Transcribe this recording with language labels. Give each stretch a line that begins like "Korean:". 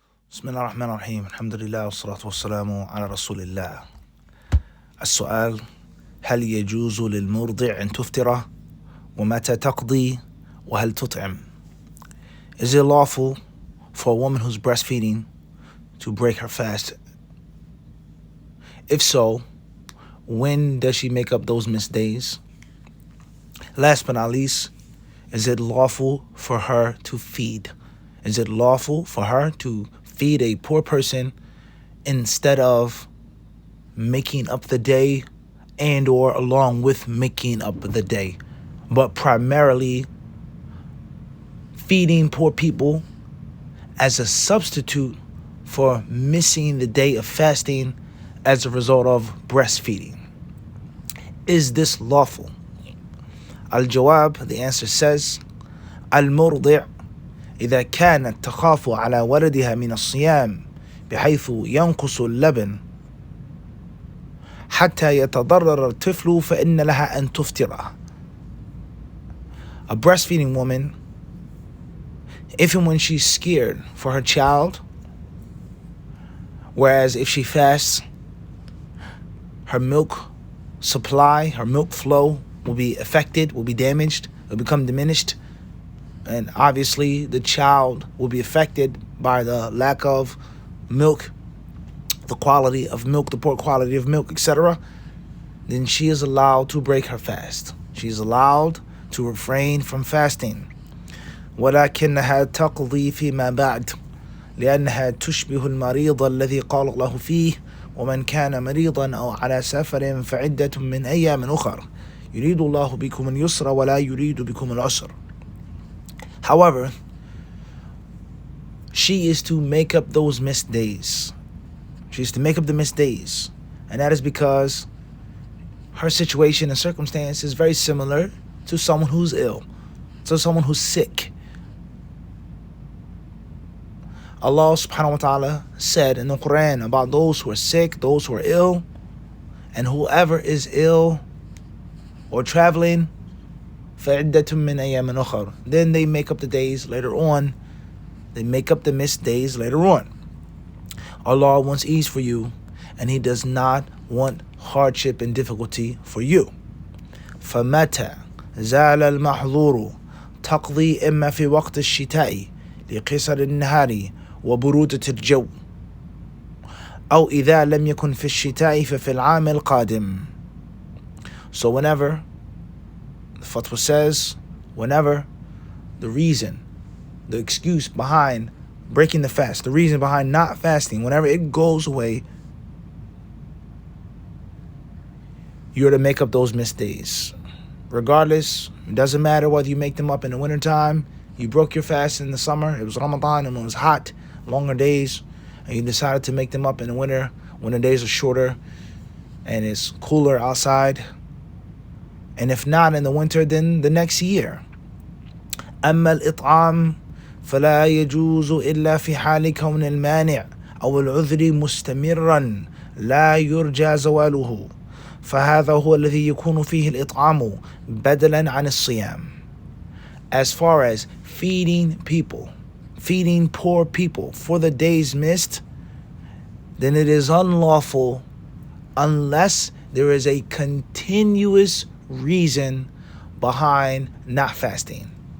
Arabic: بسم الله الرحمن الرحيم الحمد لله والصلاة والسلام على رسول الله. السؤال: هل يجوز للمرضع أن تفطر؟ ومتى تقضي؟ وهل تطعم?
English: Is it lawful for a woman who's breastfeeding to break her fast? If so, when does she make up those missed days? Last but not least, is it lawful for her to feed? Is it lawful for her to feed a poor person instead of making up the day and or along with making up the day, but primarily feeding poor people as a substitute for missing the day of fasting as a result of breastfeeding? Is this lawful?
Arabic: Al-Jawab,
English: the answer says,
Arabic: Al-Murdi' إذا كانت تخاف على ولدها من الصيام بحيث ينقص اللبن حتى يتضرر الطفل فإن لها أن تفطر.
English: A breastfeeding woman, if and when she's scared for her child, whereas if she fasts, her milk supply, her milk flow will be affected, will be damaged, will become diminished, and obviously the child will be affected by the lack of milk, the quality of milk, the poor quality of milk, etc., then she is allowed to break her fast. She is allowed to refrain from fasting.
Arabic: ولكنها تقضي فيما بعد لأنها تشبه المريض الذي قال الله فيه ومن كان مريضا أو على سفر فعدة من أيام أخر يريد الله بكم اليسر ولا يريد بكم العسر.
English: However, she is to make up those missed days. She is to make up the missed days. And that is because her situation and circumstance is very similar to someone who's ill, to someone who's sick. Allah subhanahu wa ta'ala said in the Quran about those who are sick, those who are ill, and whoever is ill or traveling,
Arabic: فَعِدَّةٌ مِّنْ أَيَّامٍ أُخَرٍ.
English: Then they make up the days later on. They make up the missed days later on. Allah wants ease for you, and He does not want hardship and difficulty for you.
Arabic: فَمَتَى زَالَ الْمَحْظُورُ تَقْضِي إِمَّا فِي وَقْتِ الشِّتَاءِ لِقِصَرِ النَّهَارِ وَبُرُودَةِ الْجَوِّ أو إذا لم يكن في الشتاء ففي العام القادم.
English: So whenever, the fatwa says, whenever the reason, the excuse behind breaking the fast, the reason behind not fasting, whenever it goes away, you're to make up those missed days. Regardless, it doesn't matter whether you make them up in the wintertime, you broke your fast in the summer, it was Ramadan and it was hot, longer days, and you decided to make them up in the winter when the days are shorter and it's cooler outside. And if not in the winter, then the next year.
Arabic: أما الإطعام فلا يجوز إلا في حال كون المانع أو العذر مستمرا لا يرجى زواله فهذا هو الذي يكون فيه الإطعام بدلا عن الصيام.
English: As far as feeding people, feeding poor people for the days missed, then it is unlawful unless there is a continuous reason behind not fasting.